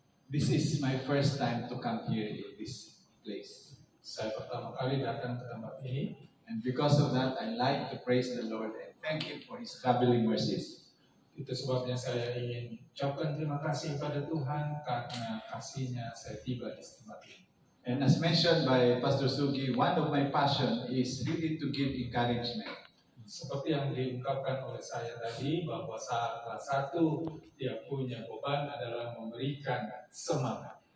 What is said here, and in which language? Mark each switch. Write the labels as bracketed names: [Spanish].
[English] This is my first time to come here in this place. [Indonesian] Saya pertama kali datang ke tempat ini, [English] and because of that, I like to praise the Lord and thank Him for His traveling mercies. [Indonesian] Itu sebabnya saya ingin ucapkan terima kasih kepada Tuhan karena kasih-Nya saya tiba di tempat ini. [English] And as mentioned by Pastor Sugi, one of my passion is really to give encouragement. [Indonesian] Seperti yang diungkapkan oleh saya tadi, bahwa salah satu dia punya beban adalah memberikan semangat.